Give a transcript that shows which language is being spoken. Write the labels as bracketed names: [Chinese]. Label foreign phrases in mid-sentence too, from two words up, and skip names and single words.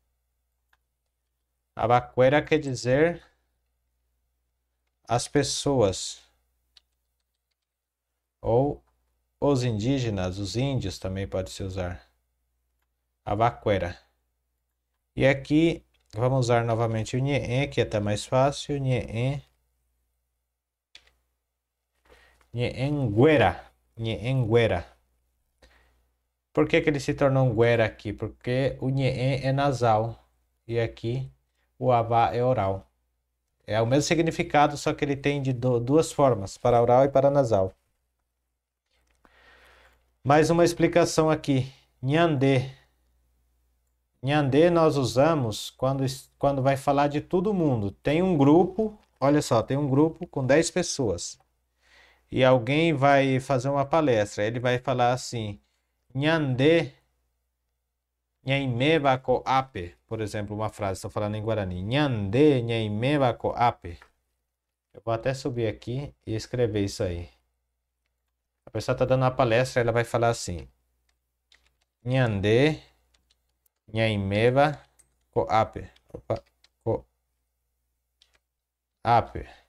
[Portuguese] Abaqueira quer dizer as pessoas. Ou os indígenas, os índios também pode se usar. Abaqueira. E aqui vamos usar novamente o nhê, que é até mais fácil. [Guarani] Nhê. Nhênguera. Nhênguera. [Portuguese] Por que ele se tornou um guera aqui? Porque o nhê é nasal. E aqui o abá é oral. É o mesmo significado, só que ele tem de duas formas, para oral e para nasal. Mais uma explicação aqui. Nhandê. Nhandê nós usamos quando vai falar de todo mundo. Tem um grupo, olha só, tem um grupo com 10 pessoas. E alguém vai fazer uma palestra. Ele vai falar assim: [Guarani] Nhandê nhaimeba ko ape. [Portuguese] Por exemplo, uma frase, estou falando em Guarani. [Guarani] Nhandê nhaimeba ko ape. [Portuguese] Eu vou até subir aqui e escrever isso aí. pessoa está dando uma palestra, ela vai falar assim: [Guarani] Nyande, Nhaimeva, Coape. [Portuguese] Opa, Coape.